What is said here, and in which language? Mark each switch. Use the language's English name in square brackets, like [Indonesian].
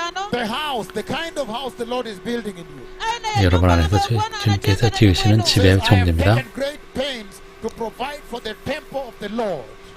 [English] The house, the kind of house the Lord is building in you. [Korean] 여러분 안에서 주님께서 지으시는 집의 종류입니다. [English] taken great pains to provide for the temple of the Lord.